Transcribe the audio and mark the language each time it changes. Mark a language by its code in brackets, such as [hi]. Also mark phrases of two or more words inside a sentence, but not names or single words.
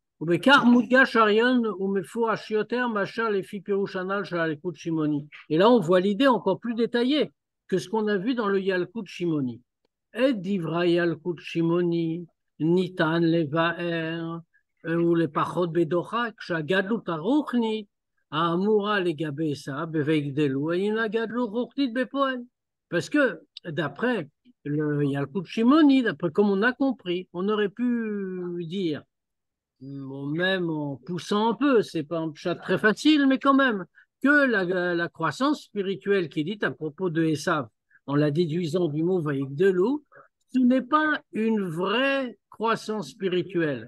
[fr] Et là, on voit l'idée encore plus détaillée que ce qu'on a vu dans le Yalkut Shimoni. [he] Et דברי ילקוט שמעוני ניתן לבאר, [fr] ou les [he] פחות בדוחק, שהגדלות הרוחנית, האמורה לגבי עשו, בויגדלו, et אינה גדלות רוחנית בפועל. [fr] Parce que, d'après le Yalkut Shimoni, d'après comme on a compris, on aurait pu dire même en poussant un peu, c'est pas un chat très facile, mais quand même, que la croissance spirituelle qui est dite à propos de Esav, en la déduisant du mot Vaïgdelou, ce n'est pas une vraie croissance spirituelle.